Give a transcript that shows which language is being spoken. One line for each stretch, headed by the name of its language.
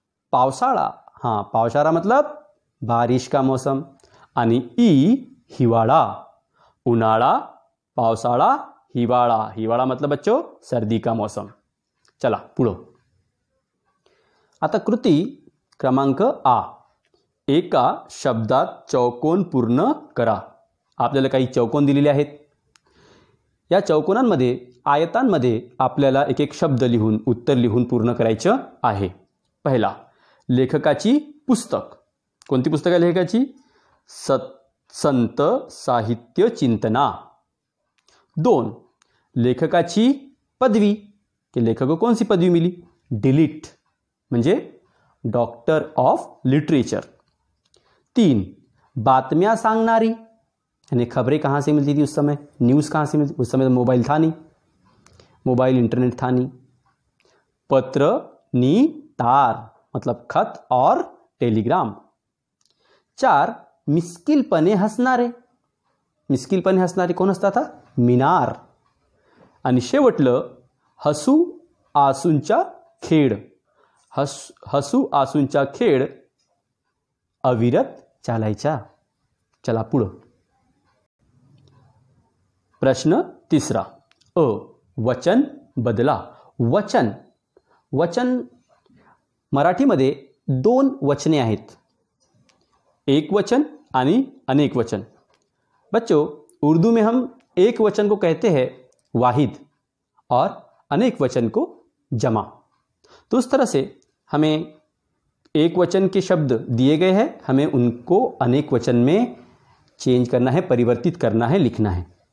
Hindi: पावसाळा, पावसाळा मतलब बारिश का मौसम।
Marathi: आणि हिवाळा, उन्हाळा, पावसाळा, हिवाळा।
Hindi: हिवाळा मतलब बच्चों सर्दी का मौसम।
Marathi: चला पुढं। आता कृती क्रमांक आ, एका शब्दात चौकोन पूर्ण करा। आपल्याला काही चौकोन दिलेले आहेत। या चौकोनांमध्ये, आयतांमध्ये आपल्याला एक एक शब्द लिहून, उत्तर लिहून पूर्ण करायचं आहे। पहिला, लेखकाची पुस्तक। कोणती पुस्तक आहे लेखकाची?
Hindi: संत साहित्य चिंतना। 2,
Marathi: लेखकाची पदवी,
Hindi: कि लेखक को कौन सी पदवी मिली?
Marathi: डिलीट म्हणजे डॉक्टर ऑफ लिटरेचर। 3, बातम्या सांगणारी,
Hindi: यानी खबरें कहाँ से मिलती थी उस समय, न्यूज़ कहाँ से मिलती, उस समय तो मोबाइल था नहीं, मोबाइल इंटरनेट था नहीं। पत्र नी तार मतलब खत और टेलीग्राम।
Marathi: 4 मिस्किलपणे हसणारे, मिस्किलपणे हसणारे कोण असता था, मिनार। आणि शेवटलं हसू आसूंचा खेळ, हसू आसूंचा खेळ अविरत चालायचा। चला पुढं। प्रश्न 3 अ वचन बदला। वचन, वचन मराठीमध्ये 2 वचने आहेत, एक वचन आणि अनेक वचन।
Hindi: बच्चों उर्दू में हम एक वचन को कहते हैं वाहिद और अनेक वचन को जमा। तो उस तरह से हमें एक वचन के शब्द दिए गए हैं, हमें उनको अनेक वचन में चेंज करना है, परिवर्तित करना है, लिखना है।